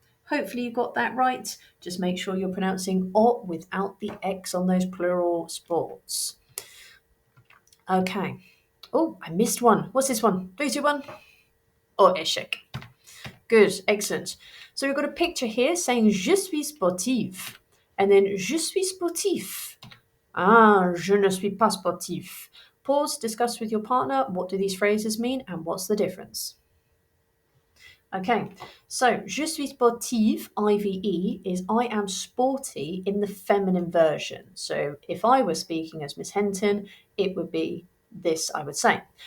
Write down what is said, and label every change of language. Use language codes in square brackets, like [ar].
[en] Hopefully you got that right. Just make sure you're pronouncing au without the X on those plural sports. Okay. Oh, I missed one. What's this one? 3, 2, 1. [fr] Au échec. [en] Good, excellent. So we've got a picture here saying [fr] je suis sportive. [en] And then [fr] je suis sportif. Ah, je ne suis pas sportif. [en] Pause, discuss with your partner what do these phrases mean and what's the difference. Okay, so [fr] je suis sportive, [en] IVE, is I am sporty in the feminine version. So if I were speaking as Miss Henton, it would be this, I would say.